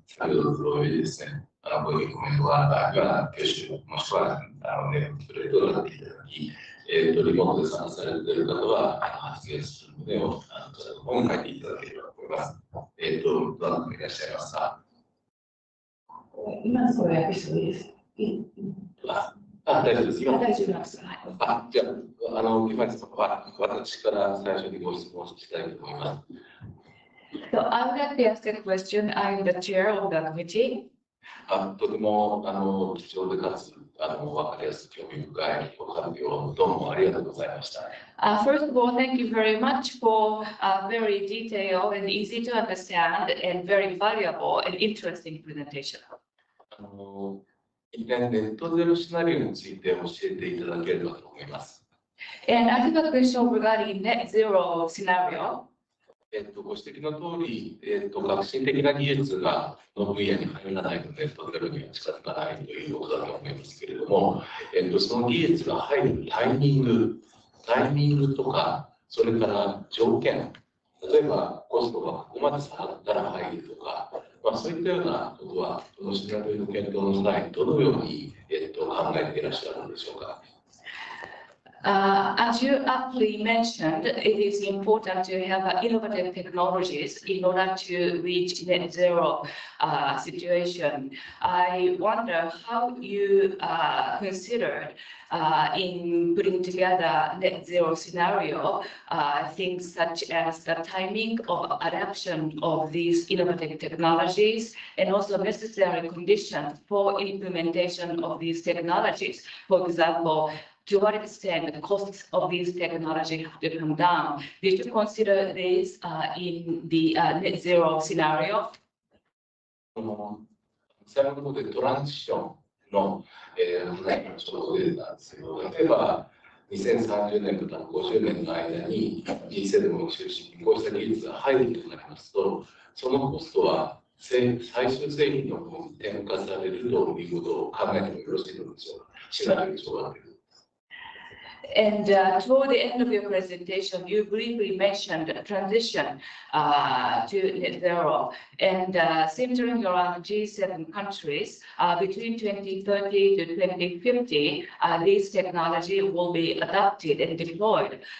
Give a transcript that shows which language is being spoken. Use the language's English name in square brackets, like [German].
[Japanese] 先ほどのフローでですね、ご意見、コメントがあったら、挙手、もしくは、プレートをなっていただき、リモートで参加されている方は、発言する旨を、本に書いていただければと思います。どなたかいらっしゃいますか。今のこれ訳してもいいですか。大丈夫です。大丈夫です。じゃあ、今私から最初にご質問したいと思います。 [English] So I would like to ask a question. I'm the chair of the committee. [Japanese] とても貴重でかつ分かりやすく興味深いご発表をどうもありがとうございました。 [English] First of all, thank you very much for a very detailed and easy to understand and very valuable and interesting presentation. [Japanese] ネットゼロシナリオについて教えていただければと思います。 [English] And I have a question regarding net zero scenario. [Japanese] ご指摘の通り、革新的な技術がの分野に入らないとネットゼロには近づかないということだと思いますけれども、その技術が入るタイミングとか、それから条件、例えばコストがここまで下がったら入るとか、そういったようなことは、このシナリオの検討の際にどのように、考えていらっしゃるのでしょうか。 [English] As you aptly mentioned, it is important to have innovative technologies in order to reach net zero situation. I wonder how you considered in putting together net zero scenario things such as the timing of adoption of these innovative technologies and also necessary conditions for implementation of these technologies. For example, to what extent the costs of these technologies have to come down? Did you consider this in the net zero scenario? [Japanese] 最後の方でトランジションの話がちょうど出てたんですけど、例えば2030年から50年の間に G7 を中心にこうした技術が入るとなりますと、そのコストは最終製品の方に転嫁されるということを考えてもよろしいのでしょうか。シナリオでしょうか。 [English] And toward the end of your presentation, you briefly mentioned a transition to net zero, and centering around G7 countries between 2030 to 2050, this technology will be adopted and deployed.